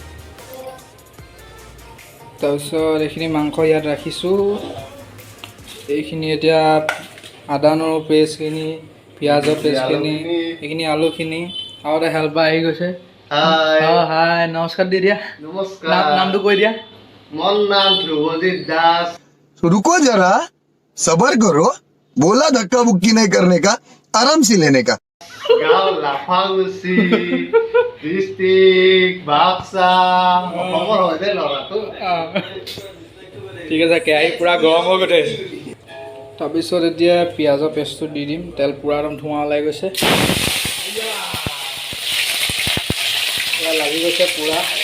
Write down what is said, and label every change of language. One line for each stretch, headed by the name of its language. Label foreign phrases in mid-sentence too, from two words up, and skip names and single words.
Assamese: তাৰপিছত এইখিনি মাংস ইয়াত ৰাখিছোঁ, এইখিনি এতিয়া আদা নহৰু পেষ্টখিনি, পিঁয়াজৰ পেষ্টখিনি, এইখিনি আলুখিনি, আৰু এটা হেল্পাৰ আহি গৈছে। হাই নমস্কাৰ দি দিয়া, নামটো কৈ দিয়া। মোৰ নাম ধ্ৰুৱজিৎ দাস।
Hindi: रुको जरा सबर करो, बोला धक्का बुक्की नहीं करने का, आराम से लेने का।
Assamese: গাঁও লাফাগুচি, ডিষ্ট্ৰিক্ট বাক্সা, অসমৰ হয় দেই ল'ৰাটো। ঠিক আছে, কেৰাহী পূৰা গৰম হৈ গৈছে। তাৰপিছত এতিয়া পিঁয়াজৰ পেষ্টটো দি দিম, তেল পূৰা একদম ধোঁৱা ওলাই গৈছে, পূৰা লাগি গৈছে পূৰা।